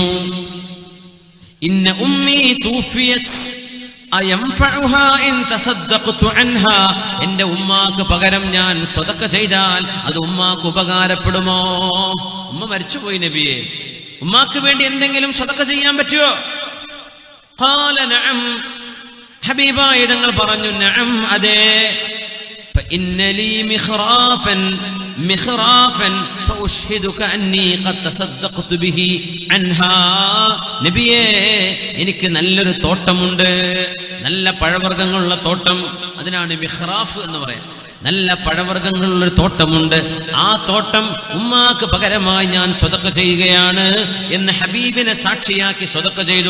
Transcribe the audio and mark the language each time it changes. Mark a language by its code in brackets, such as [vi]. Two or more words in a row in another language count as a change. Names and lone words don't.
[ar] إن أمي توفيت أينفعها إن تصدقت عنها. [ml] എന്റെ ഉമ്മാക്ക് പകരം ഞാൻ സ്വതക്ക ചെയ്താൽ അത് ഉമ്മാക്ക് ഉപകാരപ്പെടുമോ? ഉമ്മ മരിച്ചുപോയി നബിയെ, ഉമ്മാക്ക് വേണ്ടി എന്തെങ്കിലും സ്വതക്ക ചെയ്യാൻ പറ്റുമോ? [ar] قال نعم. [ml] ഹബീബായ തങ്ങൾ പറഞ്ഞു, നഅം, അതെ. [ar] فإن لي مخرافا فأشهدك أني قد تصدقت به عنها. [ml] നബിയേ, എനിക്ക് നല്ലൊരു തോട്ടമുണ്ട്, നല്ല പഴവർഗ്ഗങ്ങളുള്ള തോട്ടം. അതിനാണ് മിഖ്റാഫ് എന്ന് പറയാം. നല്ല പഴവർഗ്ഗങ്ങളുള്ളൊരു തോട്ടമുണ്ട്. ആ തോട്ടം ഉമ്മാക്ക് പകരമായി ഞാൻ സ്വതക്ക ചെയ്യുകയാണ് എന്ന് ഹബീബിനെ സാക്ഷിയാക്കി സ്വതക്ക ചെയ്തു.